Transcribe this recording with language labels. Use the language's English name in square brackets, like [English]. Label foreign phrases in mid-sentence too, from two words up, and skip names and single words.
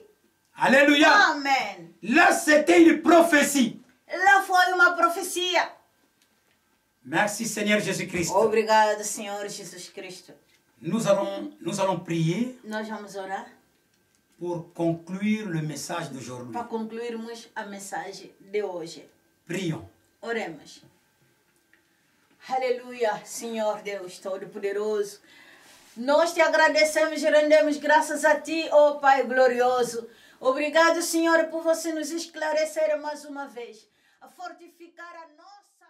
[French] Alléluia. [Portuguese] Amém. [French] Là, c'était une prophétie. [Portuguese] Lá foi uma profecia. [French] Merci Seigneur Jésus-Christ. [Portuguese] Obrigado, Senhor Jesus Cristo. [French] Nous allons prier [Portuguese] Nós vamos orar [French] pour conclure le message d'aujourd'hui. [Portuguese] para concluirmos a mensagem de hoje. [French] Prions. [Portuguese] Oremos. Aleluia, Senhor Deus Todo-Poderoso. Nós te agradecemos e rendemos graças a Ti, ó Pai glorioso. Obrigado, Senhor, por você nos esclarecer mais uma vez, a fortificar a nossa...